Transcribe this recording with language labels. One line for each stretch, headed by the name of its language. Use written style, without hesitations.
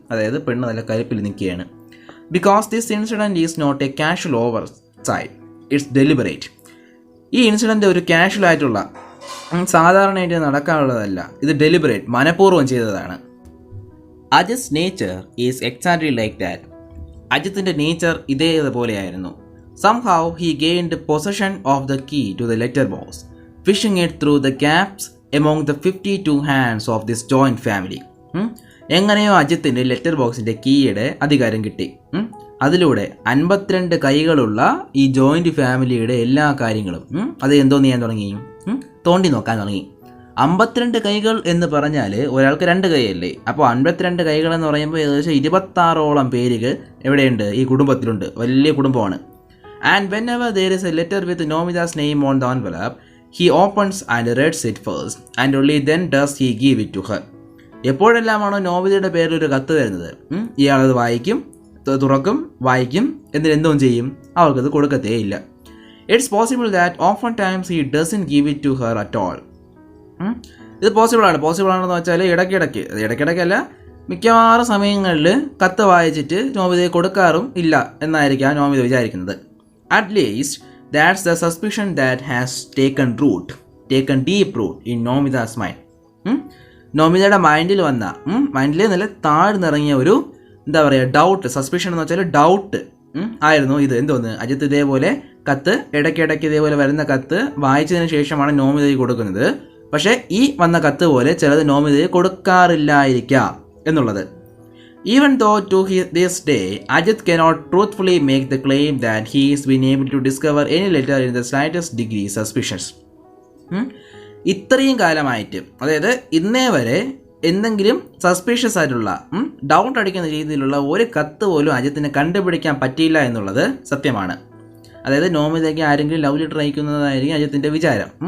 Malayalam: അതായത് പെണ്ണ് നല്ല കരുപ്പിൽ നിൽക്കുകയാണ്.
English: Because this incident is not a casual oversight, it's deliberate.
Malayalam: ഈ ഇൻസിഡൻറ്റ് ഒരു കാഷ്വൽ ആയിട്ടുള്ള സാധാരണയായിട്ട് നടക്കാനുള്ളതല്ല, ഇത് ഡെലിബറേറ്റ് മനഃപൂർവ്വം ചെയ്തതാണ്.
English: Ajith's nature is exactly like that.
Malayalam: അജിത്തിൻ്റെ nature ഇതേപോലെയായിരുന്നു.
English: Somehow he gained possession of the key to the letterbox, fishing it through the gaps among the 52 hands of this joint family.
Malayalam: എങ്ങനെയോ അജിത്തിന് letter ബോക്സിൻ്റെ കീയുടെ അധികാരം കിട്ടി. അതിലൂടെ 52 കൈകളുള്ള ഈ ജോയിൻറ്റ് ഫാമിലിയുടെ എല്ലാ കാര്യങ്ങളും അത് എന്തോന്ന് ചെയ്യാൻ തുടങ്ങി, തോണ്ടി നോക്കാൻ തുടങ്ങി. 52 കൈകൾ എന്ന് പറഞ്ഞാൽ ഒരാൾക്ക് 2 കൈയല്ലേ, അപ്പോൾ 52 കൈകൾ എന്ന് പറയുമ്പോൾ ഏകദേശം 26ഓളം പേരുകൾ എവിടെയുണ്ട്, ഈ കുടുംബത്തിലുണ്ട്. വലിയ കുടുംബമാണ്.
English: And whenever there is a letter with Nomita's name on the envelope, he opens and reads it first, and only then does he give it to her.
Malayalam: എപ്പോഴെല്ലാമാണോ നോമിതയുടെ പേരിൽ ഒരു കത്ത് വരുന്നത്, ഇയാളത് വായിക്കും, തുറക്കും, വായിക്കും, എന്നിട്ട് എന്തോ ചെയ്യും, അവർക്കത് കൊടുക്കത്തേ ഇല്ല.
English: It's possible that often times he doesn't give it to her at all.
Malayalam: ഇത് പോസിബിളാണെന്ന് വെച്ചാൽ ഇടയ്ക്കിടയ്ക്കല്ല, മിക്കവാറും സമയങ്ങളിൽ കത്ത് വായിച്ചിട്ട് നോമിതയെ കൊടുക്കാറും ഇല്ല എന്നായിരിക്കാം നോമിത വിചാരിക്കുന്നത്.
English: At least that's the suspicion that has taken deep root in Nomita's mind.
Malayalam: നോമിതയുടെ മൈൻഡിൽ നല്ല താഴ്ന്നിറങ്ങിയ ഒരു എന്താ പറയുക ഡൗട്ട്, സസ്പിഷൻ എന്ന് വെച്ചാൽ ഡൗട്ട് ആയിരുന്നു ഇത്. എന്തോന്ന്, അജിത്ത് ഇതേപോലെ കത്ത് ഇടയ്ക്കിടയ്ക്ക് ഇതേപോലെ വരുന്ന കത്ത് വായിച്ചതിന് ശേഷമാണ് നോമിതയ്ക്ക് കൊടുക്കുന്നത്. പക്ഷേ ഈ വന്ന കത്ത് പോലെ ചിലത് നോമിതയെ കൊടുക്കാറില്ലായിരിക്കാം എന്നുള്ളത്.
English: Even though to this day, Ajit cannot truthfully make the claim that he has been able to discover any letter in the slightest degree suspicious.
Malayalam: ഇത്രയും കാലമായിട്ട്, അതായത് ഇന്നേ വരെ എന്തെങ്കിലും സസ്പീഷ്യസ് ആയിട്ടുള്ള ഡൗട്ട് അടിക്കുന്ന രീതിയിലുള്ള ഒരു കത്ത് പോലും അജിത്തിന് കണ്ടുപിടിക്കാൻ പറ്റിയില്ല എന്നുള്ളത് സത്യമാണ്. അതായത് നോമിതയ്ക്ക് ആരെങ്കിലും ലവ് ലെറ്റർ അയക്കുന്നതായിരിക്കും അജിത്തിൻ്റെ വിചാരം.